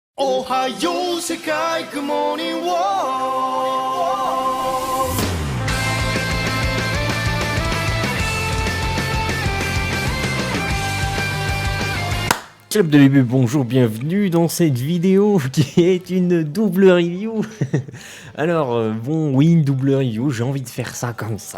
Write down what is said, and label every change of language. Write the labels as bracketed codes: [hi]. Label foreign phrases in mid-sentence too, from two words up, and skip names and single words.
[ja] おはよう世界 [en] Good morning world [fr] Club de début, bonjour, bienvenue dans cette vidéo qui est une double review. Alors, oui, une double review, j'ai envie de faire ça comme ça.